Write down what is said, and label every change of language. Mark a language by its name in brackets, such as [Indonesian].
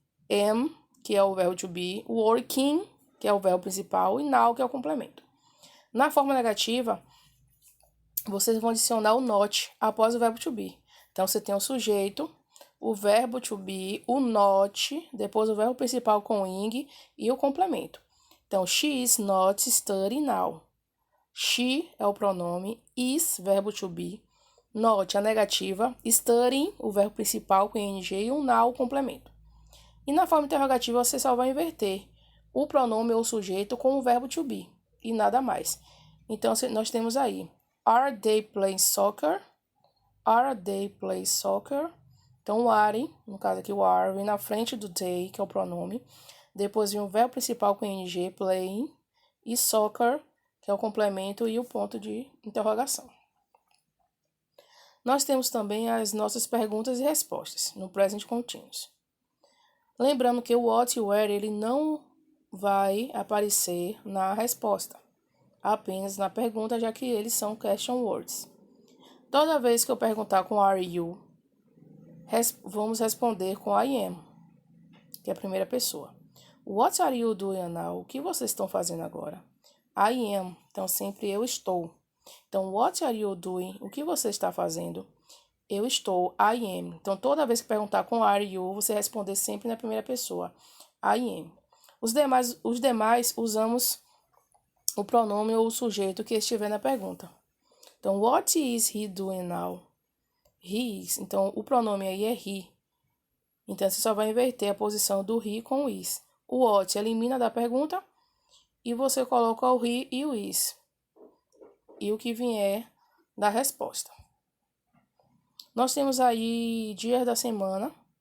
[Portuguese] Am, que é o verbo to be. Working, que é o verbo principal. E now, que é o complemento. Na forma negativa, vocês vão adicionar o not após o verbo to be. Então, você tem o sujeito, o verbo to be, o not, depois o verbo principal com ing e o complemento. [English] Então, she is not studying now. [Portuguese] She é o pronome, is, verbo to be, not, a negativa, studying, o verbo principal com ing e o now, o complemento. E na forma interrogativa, você só vai inverter o pronome ou sujeito com o verbo to be e nada mais. Então, nós temos aí, [English] are they playing soccer? Are they playing soccer? [Portuguese] Então, o are, no caso aqui o are, vem na frente do they, que é o pronome. Depois vem o verbo principal com ing, playing, e soccer, que é o complemento e o ponto de interrogação. Nós temos também as nossas perguntas e respostas no present continuous. Lembrando que o what e o where ele não vai aparecer na resposta, apenas na pergunta, já que eles são question words. Toda vez que eu perguntar com are you, vamos responder com I am, que é a primeira pessoa. [English] What are you doing now? [Portuguese] O que vocês estão fazendo agora? [English] I am, [Portuguese] então sempre eu estou. [English] Então, what are you doing? [Portuguese] O que você está fazendo? Eu estou, [English] I am. [Portuguese] Então, toda vez que perguntar com are you, você responder sempre na primeira pessoa, [English] I am. [Portuguese] Os demais usamos o pronome ou o sujeito que estiver na pergunta. [English] Então, what is he doing now? He is. [Portuguese] Então, o pronome aí é he. Então, você só vai inverter a posição do he com o is. O what elimina da pergunta e você coloca o he e o is. E o que vier da resposta. Nós temos aí dias da semana.